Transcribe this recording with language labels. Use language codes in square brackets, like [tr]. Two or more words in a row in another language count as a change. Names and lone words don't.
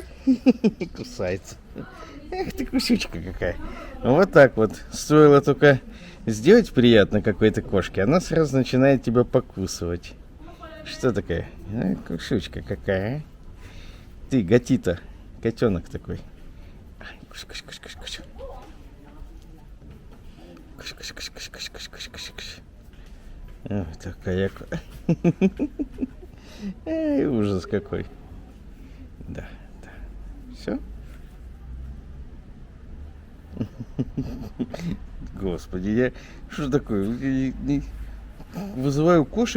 [ru] Кусается. Эх ты, кусючка какая. Вот так вот. Стоило только сделать приятно какой-то кошке, она сразу начинает тебя покусывать. Что такое? Кусючка какая. Ты, гатита. Котенок такой. Куш, куш, куш, куш, куш. Куш, куш, куш, куш, куш, куш, куш, куш, куш. Ой, такая. Эй, ужас какой. Да, да. Все? Господи, я... Что такое? Вызываю кошек.